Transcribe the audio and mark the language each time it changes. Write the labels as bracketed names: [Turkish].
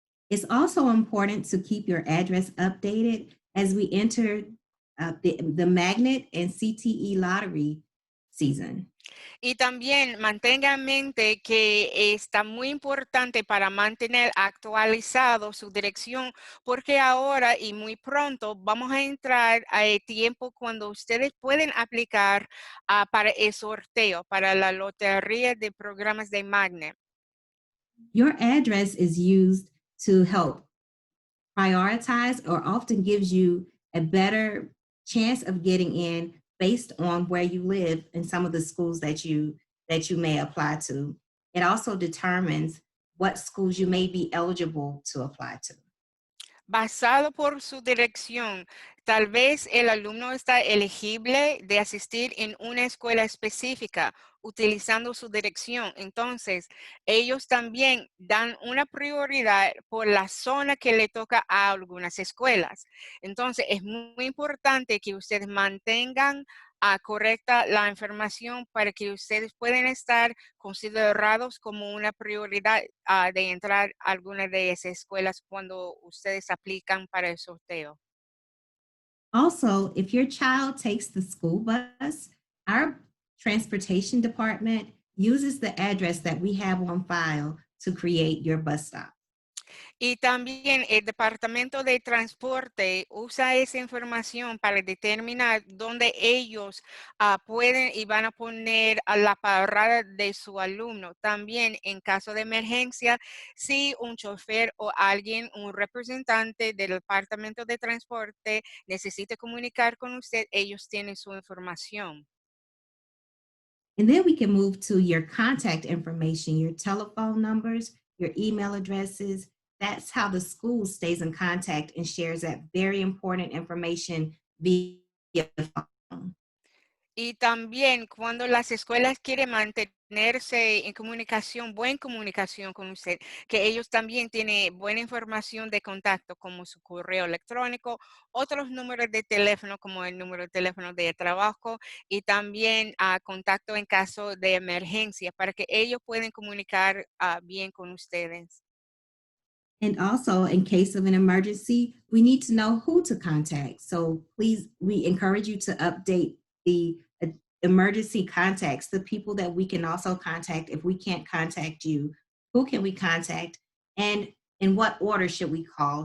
[English] It's also important to keep your address updated as we enter the magnet and CTE lottery season. [Spanish] Y también mantenga en mente que está muy importante para mantener actualizado su dirección, porque ahora y muy pronto vamos a entrar al tiempo cuando ustedes pueden aplicar para el sorteo, para la lotería de programas de Magnet. [English] Your address is used to help prioritize or often gives you a better chance of getting in based on where you live in some of the schools that you may apply to. It also determines what schools you may be eligible to apply to. [Spanish] Basado por su dirección, tal vez el alumno está elegible de asistir en una escuela específica utilizando su dirección. Entonces, ellos también dan una prioridad por la zona que le toca a algunas escuelas. Entonces, es muy importante que ustedes mantengan correcta la información para que ustedes puedan estar considerados como una prioridad de entrar a alguna de esas escuelas cuando ustedes aplican para el sorteo. [English] Also, if your child takes the school bus, our transportation department uses the address that we have on file to create your bus stop. [Spanish] Y también el Departamento de Transporte usa esa información para determinar dónde ellos pueden y van a poner a la parada de su alumno. También en caso de emergencia, si un chofer o alguien, un representante del Departamento de Transporte necesita comunicar con usted, ellos tienen su información. [English] And then we can move to your contact information, your telephone numbers, your email addresses. That's how the school stays in contact and shares that very important information via phone. [Spanish] Y también cuando las escuelas quieren mantenerse en comunicación, buena comunicación con usted, que ellos también tienen buena información de contacto, como su correo electrónico, otros números de teléfono, como el número de teléfono de trabajo, y también contacto en caso de emergencia, para que ellos puedan comunicar bien con ustedes. [English] And also, in case of an emergency, we need to know who to contact. So please, we encourage you to update the emergency contacts, the people that we can also contact if we can't contact you. Who can we contact? And in what order should we call?